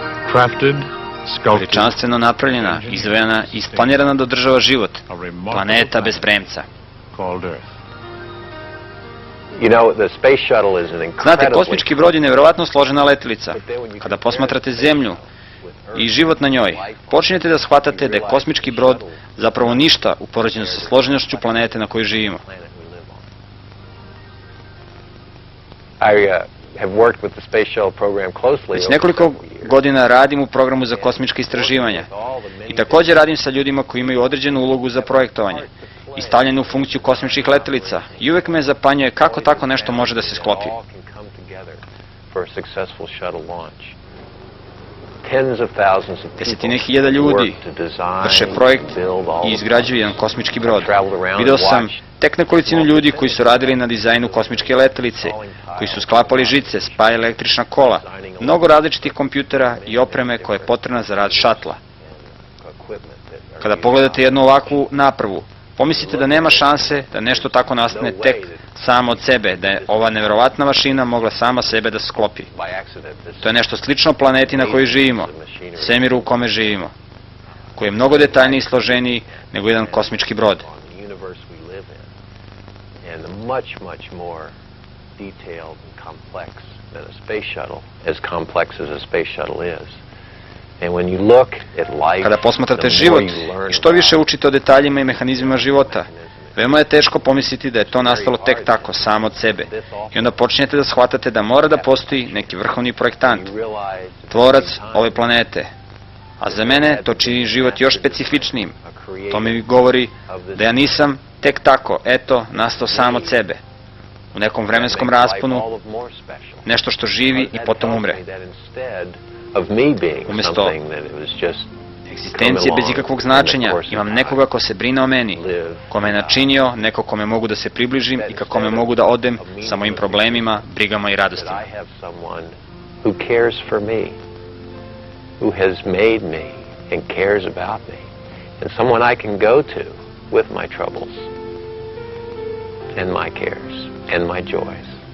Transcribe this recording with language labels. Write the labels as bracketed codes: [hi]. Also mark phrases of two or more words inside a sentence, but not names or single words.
[en] crafted, sculpted, [sr] veličanstveno napravljena, izdvojena i isplanirana da održava život, [en] a remarkable [sr] planeta bez [en] planet [sr] premca. [en] called Earth. You know, the space shuttle is an [sr] Znate, [en] incredibly [sr] kosmički brod je nevjerovatno složena letilica. Kada posmatrate Zemlju i život na njoj, počinjete da shvatate da je kosmički brod zapravo ništa u poređenju sa složenošću planete na kojoj živimo. [en] I have worked with the space shuttle program closely. [sr] Već [en] over [sr] nekoliko [en] several years. [sr] godina radim u programu za kosmička istraživanja i također radim sa ljudima koji imaju određenu ulogu za projektovanje i stavljanje u funkciju kosmičkih letelica. I uvek me zapanjuje kako tako nešto može da se sklopi. [en] All can come together for a successful shuttle launch. Tens of thousands of people [sr] Desetine hiljada ljudi [en] work to design, [sr] vrše projekt [en] build all [sr] i [en] of [sr] izgrađuju jedan kosmički brod. [en] traveled around [sr] Video [en] and [sr] sam [en] watched [sr] tek nekolicinu ljudi koji su radili na dizajnu kosmičke letelice, koji su sklapali žice, spajali električna kola, mnogo različitih kompjutera i opreme koja je potrebna za rad šatla. [en] equipment that are [sr] Kada [en] used [sr] pogledate jednu ovakvu napravu, pomislite da nema šanse da nešto tako nastane tek samo od sebe, da je ova neverovatna mašina mogla sama sebe da sklopi. [en] by accident. This [sr] To je nešto slično planeti na kojoj živimo, svemiru u kome živimo, koji je mnogo detaljniji i složeniji nego jedan kosmički brod. [en] on the universe we live in, and much more detailed and complex than a space shuttle, as complex as a space shuttle is. And when you look at life, [sr] Kada posmatrate [en] the more [sr] život [en] you learn [sr] i što više [en] about [sr] učite o detaljima i mehanizmima života, veoma je teško pomisliti da je to nastalo tek tako, samo od sebe. I onda počinjete da shvatate da mora da postoji neki vrhovni projektant, [en] you realize at the [sr] tvorac [en] same time [sr] ove planete. A za mene to čini život još specifičnijim. [en] a creator [sr] To mi govori da ja nisam tek tako, eto, nastao sam od sebe. U nekom vremenskom [en] that makes life [sr] rasponu, [en] all of more special. [sr] nešto što živi i potom umre. [en] Of me being [sr] Umjesto [en] something that it was just [sr] Egzistencije bez ikakvog značenja, imam nekoga ko se brine o meni, ko me načinio, neko kome mogu da se približim i kako me mogu da odem sa mojim problemima, brigama i [en] that [sr] radostima. [en] I have someone who cares for me, who has made me and cares about me, and someone I can go to with my troubles and my cares and my joys.